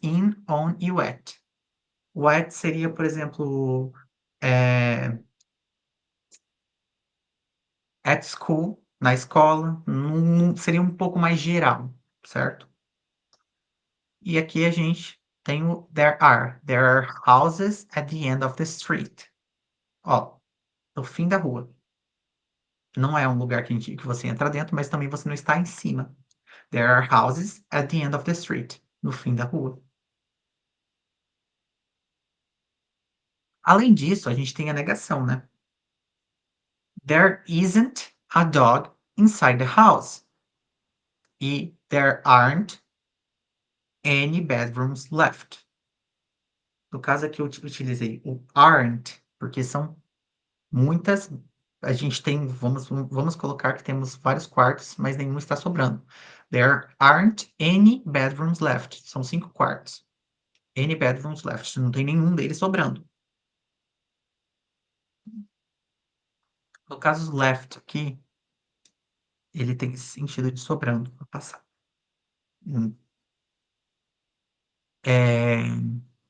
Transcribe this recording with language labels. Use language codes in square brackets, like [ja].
[pt] In, on e wet. Wet seria, por exemplo, [en] at school, [pt] na escola. Seria um pouco mais geral, certo? E aqui a gente tem o there are. [en] There are houses at the end of the street. [pt] Ó, no fim da rua. Não é um lugar que você entra dentro, mas também você não está em cima. [en] There are houses at the end of the street. [pt] No fim da rua. Além disso, a gente tem a negação, né? [en] There isn't a dog inside the house. E there aren't any bedrooms left. [pt] No caso aqui eu utilizei o aren't, porque são muitas. A gente tem, vamos colocar que temos vários quartos, mas nenhum está sobrando. [en] There aren't any bedrooms left. [pt] São 5 quartos. [en] Any bedrooms left. [pt] Não tem nenhum deles sobrando. No caso left aqui, ele tem esse sentido de sobrando no passado. Hum.